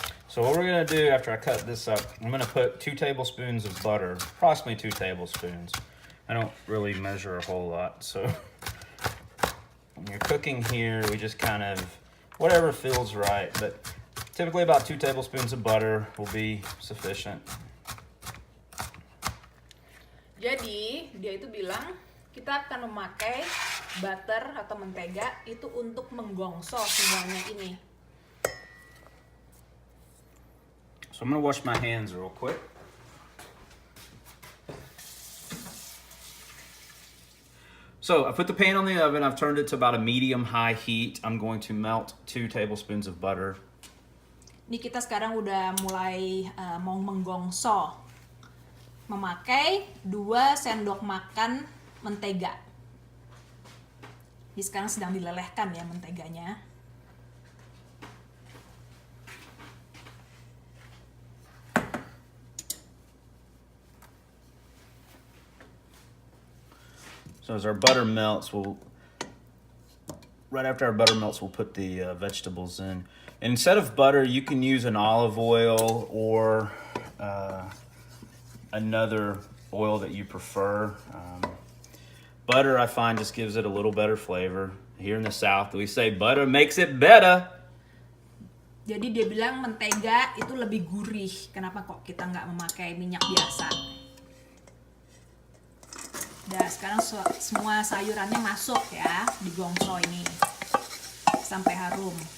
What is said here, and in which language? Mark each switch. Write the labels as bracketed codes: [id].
[en] So what we're gonna do after I cut this up, I'm gonna put 2 tablespoons of butter, approximately 2 tablespoons. I don't really measure a whole lot, so when you're cooking here, we just kind of, whatever feels right, but typically about 2 tablespoons of butter will be sufficient. [id] Jadi, dia itu bilang, kita akan memakai butter atau mentega itu untuk menggongso semuanya ini. [en] So I'm gonna wash my hands real quick. So I put the pan on the oven. I've turned it to about a medium-high heat. I'm going to melt 2 tablespoons of butter. [id] Ini kita sekarang udah mulai mau menggongso. Memakai 2 sendok makan mentega. Ini sekarang sedang dilelehkan ya menteganya. [en] So as our butter melts, right after our butter melts, we'll put the vegetables in. And instead of butter, you can use an olive oil or another oil that you prefer. Butter, I find, just gives it a little better flavor. Here in the South, we say butter makes it better. [id] Jadi dia bilang mentega itu lebih gurih. Kenapa kok kita nggak memakai minyak biasa? Nah, sekarang semua sayurannya masuk ya di gongso ini sampai harum.